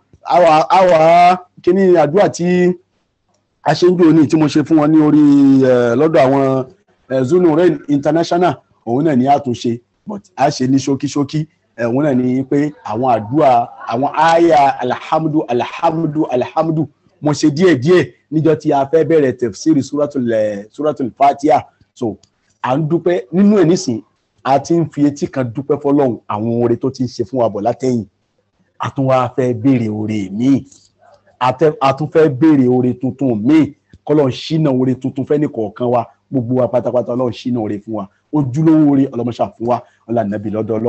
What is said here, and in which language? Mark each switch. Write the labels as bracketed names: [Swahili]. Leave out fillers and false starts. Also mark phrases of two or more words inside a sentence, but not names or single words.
[Yoruba] àwa kíní àdúrà tí a ṣe ń jò ní tí mo ṣe fún wọn ní orí lọ́dọ̀ àwọn Zulurain International òun náà ni a tún ṣe but a ṣe ní ṣókíṣókí òun náà ni pé àwọn àdúrà àwọn àyà alhamdu mo ṣe díẹ̀díẹ̀ níjọ́ tí a fẹ́ bẹ̀rẹ̀ tafsiri suratul Fatiha. So à ń dúpẹ́ nínú ẹ̀ nísìn a ti ń fi etí kan dúpẹ́ fọ́lọ́run àwọn oore tó ti ń ṣe fún wa bọ̀ látẹ̀yìn. A tún wá fẹ́ béèrè oore míì, a tún fẹ́ béèrè oore tuntun míì kọ́lọ́run ṣínà oore tuntun fẹ́ ní kọ̀ọ̀kan wa gbogbo wa pátápátá Ọlọ́run ṣínà oore fún wa ojúlówó oore ọlọ́mọṣà fún wa ọlànàbí lọ́dọ̀ Ọlọ́run